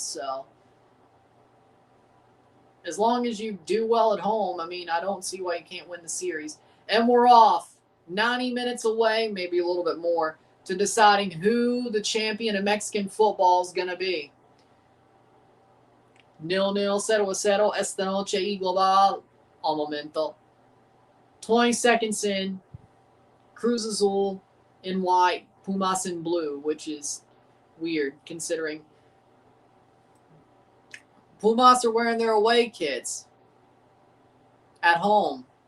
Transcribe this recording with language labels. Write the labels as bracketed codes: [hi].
[en] So as long as you do well at home, I mean, I don't see why you can't win the series. And we're off 90 minutes away, maybe a little bit more, to deciding who the champion of Mexican football is going to be. [es] 0-0, 0-0, esta noche y global al momento. [en] 20 seconds in, Cruz Azul in white, Pumas in blue, which is weird considering Pumas are wearing their away kits at home.